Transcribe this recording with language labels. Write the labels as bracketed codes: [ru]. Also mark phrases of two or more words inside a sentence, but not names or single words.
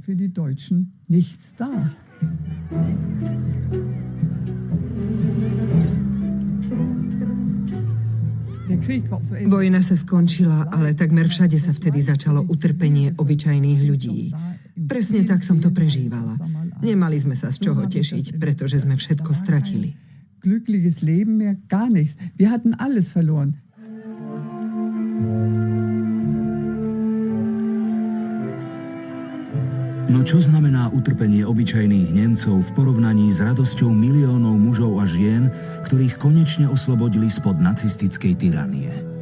[sk] Vojna sa skončila, ale takmer všade sa vtedy začalo utrpenie obyčajných ľudí. Presne tak som to prežívala. Nemali sme sa z čoho tešiť, pretože sme všetko stratili. [de] Glückliches Leben mehr gar nichts. Wir hatten alles verloren. [sk] No čo znamená utrpenie obyčajných Nemcov v porovnaní s radosťou miliónov mužov a žien, ktorých konečne oslobodili spod nacistickej tyranie?